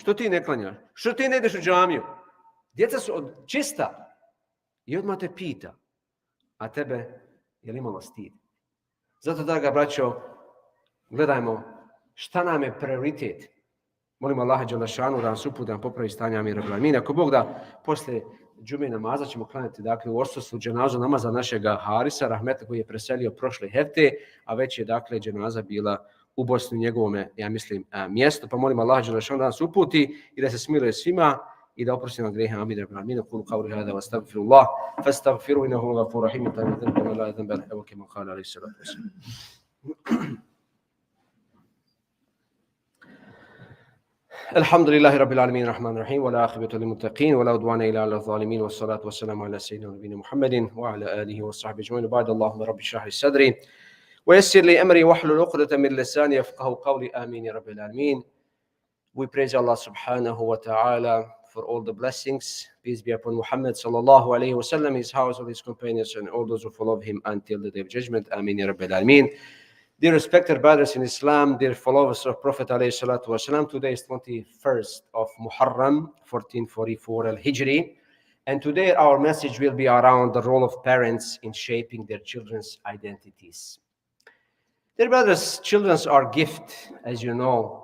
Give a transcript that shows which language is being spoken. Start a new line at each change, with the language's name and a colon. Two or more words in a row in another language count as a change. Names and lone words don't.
Bosnian: Što ti ne klanjaš? Što ti ne ideš u džamiju? Djeca su čista. I odmah te pita. A tebe je li imalo stid? Zato, draga braćo, gledajmo šta nam je prioritet. Molimo Allaha dželešanu da nas uputi, da nam popravi stanje,
Arabic: آمين رب العالمين.
Bosnian: Ako Bog da, poslije džume namaza ćemo klanjati, dakle, u odsustvu dženazu namaza našega Harisa, rahmeta, koji je preselio prošle hefte, a već je, dakle, dženaza bila u Bosni, njegovome, ja mislim, mjestu. Pa molimo Allaha dželešanu da nas uputi i da se smiluje svima i da oprosti nam grehe,
Arabic: آمين رب العالمين. أقول قولي هذا وأستغفر الله فاستغفروه إنه هو الغفور الرحيم. لا ذنب إلا كما قال عليه الصلاة والسلام. الحمد لله رب العالمين الرحمن الرحيم ولا عاقبة للمتقين ولا عدوان إلا على الظالمين والصلاة والسلام على سيدنا ونبينا محمد وعلى آله وصحبه أجمعين. بعد اللهم رب اشرح لي صدري ويسر لي أمري واحلل عقدة من لساني يفقهوا قولي آمين يا رب العالمين.
English: We praise Allah
Arabic: سبحانه وتعالى
English: for all the blessings. Peace be upon Muhammad
Arabic: صلى الله عليه وسلم,
English: his house, all his companions, and all those who follow him until the day of judgment.
Arabic: آمين يا رب العالمين.
English: Dear respected brothers in Islam, dear followers of Prophet
Arabic: عليه الصلاة والسلام,
English: today is 21st of Muharram, 1444 al-Hijri, and today our message will be around the role of parents in shaping their children's identities. Dear brothers, children are gift, as you know.